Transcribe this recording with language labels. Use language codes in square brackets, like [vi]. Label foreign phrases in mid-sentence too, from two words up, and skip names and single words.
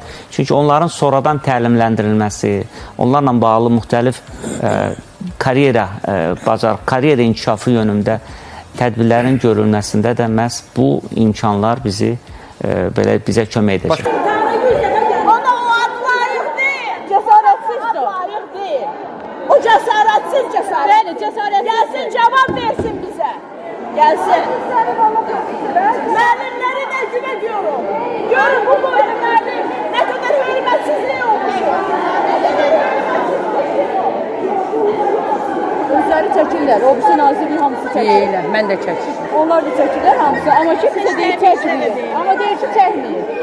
[az] Çünki onların sonradan təlimləndirilməsi, onlarla bağlı müxtəlif karyera inkişafı yönündə tədbirlərin görülməsində də məhz bu imkanlar bizi belə bizə kömək edəcək. [tr] Ona o ad layık değil. Cesaretsiz o. Layık değil. O cesaretsiz cesaret. Bəli, cesaretsiz. Gelsin cevap versin bize. Gelsin. [az] Müəllimləri məhkum ediyorum. Görün bu boyda müəllim [tr] ne kadar hürmetsizliği olmuş. [az] Özləri çəkirlər, o birisi nazirliyin hamısı çəkirlər. Mən də çəkirəm. Onlar da çəkirlər hamısı, amma ki bizə deyir çəkmir. Amma deyir ki çəkmir.